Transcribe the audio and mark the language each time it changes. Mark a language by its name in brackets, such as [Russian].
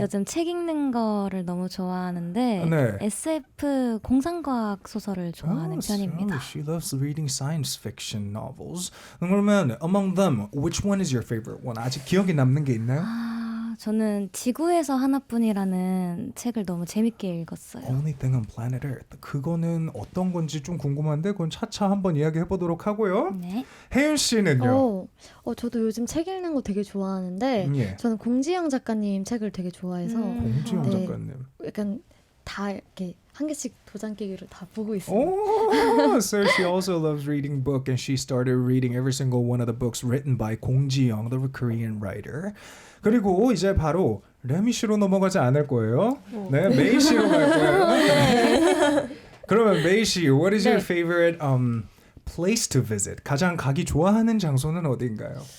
[Korean] 요즘 책 읽는 거를 너무 좋아하는데 네. SF 공상과학 소설을 좋아하는 편입니다. [English] So she loves reading science fiction novels. [Korean] 그러면 [English] among them, which one is your favorite one? [Korean] 아직 기억에 남는 게 있나요? 저는 지구에서 하나뿐이라는 책을 너무 재밌게 읽었어요. [English] Only thing on planet Earth. [Korean] 그거는 어떤 건지 좀 궁금한데 그건 차차 한번 이야기해 보도록 하고요. 네. 혜윤 씨는요? 저도 요즘 책 읽는 거 되게 좋아하는데 예. 저는 공지영 작가님 책을 되게 좋아해서 공지영 네. 작가님. 약간 다 이렇게 한 개씩 도장 깨기로 다 보고 있어요. [English] Oh, so she also loves reading book, and she started reading every single one of the books written by Kong Ji-young, the Korean writer. [Korean] 그리고 이제 바로 레미 씨로 넘어가지 않을 거예요. 네, 메이 씨로 갈 거예요. 그러면 [English] 메이 씨, what is your favorite place to visit? [Korean] 가장 가기 좋아하는 장소는 어딘가요?